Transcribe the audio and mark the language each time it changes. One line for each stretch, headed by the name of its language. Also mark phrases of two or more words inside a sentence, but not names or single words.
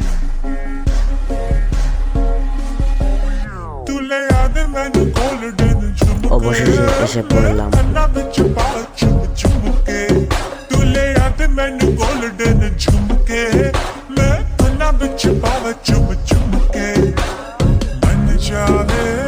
Punjabi: ਤੂ ਲੇ ਯਾਦ ਮੈਨੂ ਗੋਲਡਨ ਝੁਮਕੇ
Bangla: অবশেষে এসে পড়লাম।
Punjabi: ਕੰਨਾ ਵਿਚ ਪਾਵਾ ਚੁਮ ਚੁਮ ਕੇ ਤੂ ਲੇ ਯਾਦ ਮੈਨੂ ਗੋਲਡਨ ਝੁਮਕੇ ਮੈਂ ਕੰਨਾ ਵਿਚ ਪਾਵਾ ਚੁਮ ਚੁਮ ਕੇ ਮਨ ਜਾਵੇ